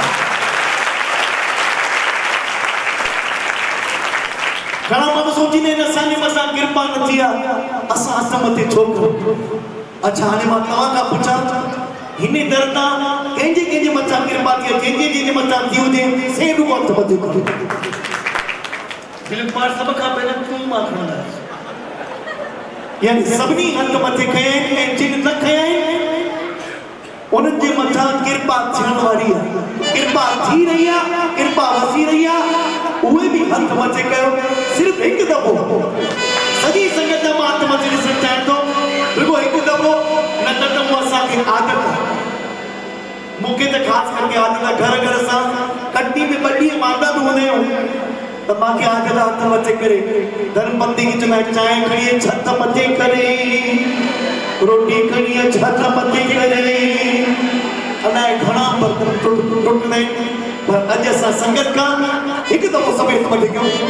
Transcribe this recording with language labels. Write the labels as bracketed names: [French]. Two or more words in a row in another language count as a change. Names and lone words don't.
[Sindhi] घणा माण्हू सोचींदा आहिनि असांजे मथां कृपा न थी आहे असां हथ मथे छो करूं अच्छा हाणे मां तव्हां खां पुछां हिन दर तां कंहिंजे मथां कृपा थी आहे जंहिंजे मथां थी हुजे से रुगो हथ मथे करो दिलीप कुमार सब खां पहिरियों तूं मां खणंदा यानी सभिनी हथ मथे खया आहिनि ऐं जिन न खया आहिनि उन्हनि जे मथां कृपा थियण वारी आहे कृपा थी रही आहे कृपा वसी रही आहे उहे भी हथ मथे कयो सिर्फ एक दफ़ो सॼी संगत मां हथ मथे ॾिसणु चाहियां थो रुगो हिकु दफ़ो न त उहो असांखे आदत आहे मूंखे त ख़ासि करके आदत घर घर सां कटनी में 2 ॾींहं मांदा बि हूंदा आहियूं त मांखे आदत हथ मथे करे धर्मपंथी खे चवंदा आहिनि चांहि खणी अच हथ मथे करे रोटी खणी अच हथ मथे करे अलाए घणा बर्तन टुटंदा आहिनि पर अॼु असां संगत खां हिकु दफ़ो सभई हथ मथे कयूं